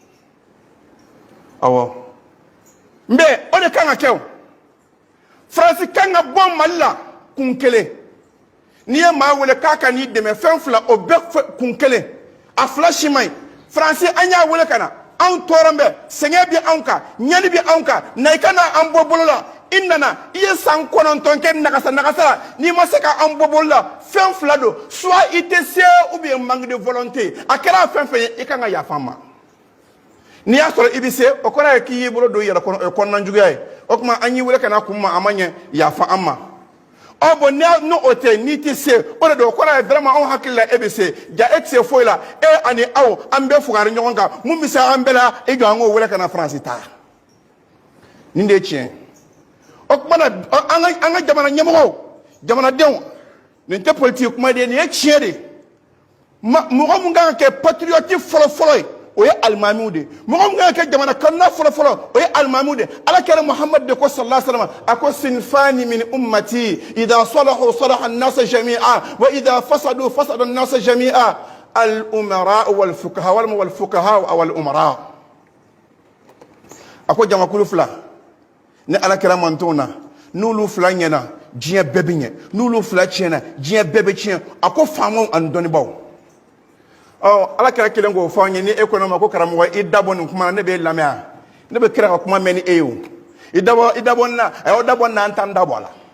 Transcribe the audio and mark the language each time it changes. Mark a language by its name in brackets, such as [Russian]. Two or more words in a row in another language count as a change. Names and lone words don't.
[Bambara] awɔ n bɛ o de kan ka kɛ o Faransi kan ka bɔ Mali la kun kelen n'i ye maa wele k'a ka n'i dɛmɛ fɛn fila o bɛɛ kun kelen a fila si man ɲi Faransi an y'a wele ka na anw tɔɔrɔ bɛ sɛgɛn bɛ anw kan ɲɛli bɛ anw kan na i ka na an bɔ bolo la i nana i ye san 9 kɛ nagasa la n'i ma se ka an bɔ bolo la fɛn fila don soit i tɛ se [French] ou bien manque de volonté [Bambara] a kɛra fɛn fɛn ye i kan ka yafa an ma n'i y'a sɔrɔ i bɛ se o kɔrɔ ye k'i y'i bolo don i yɛrɛ kɔnɔ o ye kɔnɔnajuguya ye o tuma an y'i wele ka na kun ma a ma ɲɛ yafa an ma bon n'o tɛ n'i tɛ se o de don o kɔrɔ ye vraiment anw hakili la e bɛ se ja e tɛ se foyi la e ani aw an bɛɛ fugari ɲɔgɔn kan mun bɛ se an bɛɛ la i jɔ an k'o wele ka na Faransi ta nin de ye tiɲɛ o tuma na an ka jamana ɲɛmɔgɔw jamanadenw nin tɛ politiki kuma de ye nin ye tiɲɛ de mɔgɔ mun kan ka kɛ patriote fɔlɔ-fɔlɔ ye o ye alimamiw de mɔgɔ min kan ka kɛ jamana kanuna fɔlɔ-fɔlɔ o ye alimamiw de ala kɛra Muhammad de ko [Arabic] صلى الله عليه وسلم [Bambara] a ko [Arabic] صنفان من أمتي إذا صلحوا صلح الناس جميعا وإذا فسدوا فسد الناس جميعا الأمراء والفقهاء والأمراء [Bambara] a ko jamakulu fila ni ala kɛra mantonw na n'olu fila ɲɛna diɲɛ bɛɛ bɛ ɲɛ n'olu fila tiɲɛna diɲɛ bɛɛ bɛ tiɲɛ a ko faamaw ani dɔnnibaw ala kɛra kelen k'o fɔ an ye ni e ko ne ma ko karamɔgɔ i dabɔ nin kuma na ne b'e lamɛn ne bɛ kira ka kuma mɛn ni e ye o i dabɔ nin na a y'aw dabɔ nin na an t'an dabɔ a la